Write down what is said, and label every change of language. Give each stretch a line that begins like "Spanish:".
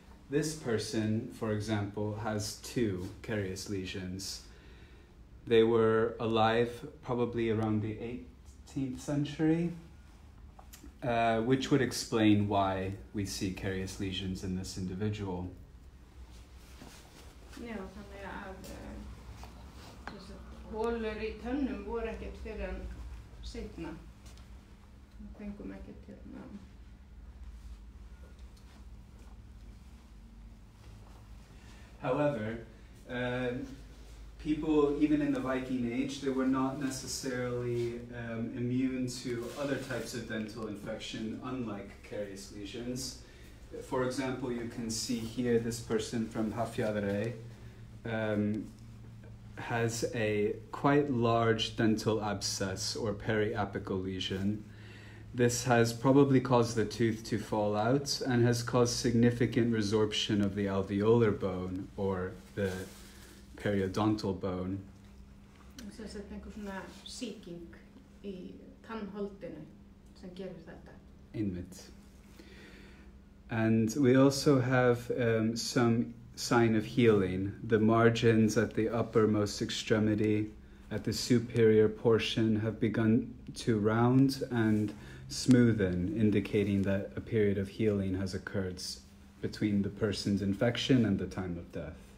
English: This person, for example, has 2 carious lesions. They were alive probably around the 18th century, which would explain why we see carious lesions in this individual.
Icelandic: Já, þannig að holur í tönnum voru ekkert fyrir en seinna. Við fengum ekkert hérna.
English: However, people, even in the Viking Age, they were not necessarily immune to other types of dental infection, unlike carious lesions. For example, you can see here this person from Hafjadre has a quite large dental abscess or periapical lesion. This has probably caused the tooth to fall out and has caused significant resorption of the alveolar bone or the periodontal bone.
Icelandic: Þess að einhver svona sýking í tannholdinu sem gerir þetta. Einmitt.
English: And we also have some sign of healing. The margins at the uppermost extremity, at the superior portion, have begun to round and smoothen, indicating that a period of healing has occurred between the person's infection and the time of death.